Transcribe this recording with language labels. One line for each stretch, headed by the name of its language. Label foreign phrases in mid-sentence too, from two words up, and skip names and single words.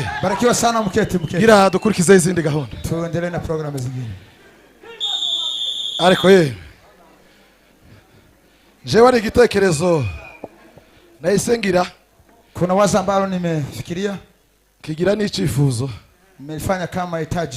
Swahili: Barikiwa sana mketi.
Rundi: gira dukurikize izindi gahunda
Swahili: Tuendelee na programu zingine.
Rundi: ariko jewe ari igitekerezo nahise ngira
Swahili: Kuna wazo ambalo nimefikiria,
Rundi: kigira n'icyifuzo
Swahili: nimefanya kama hitaji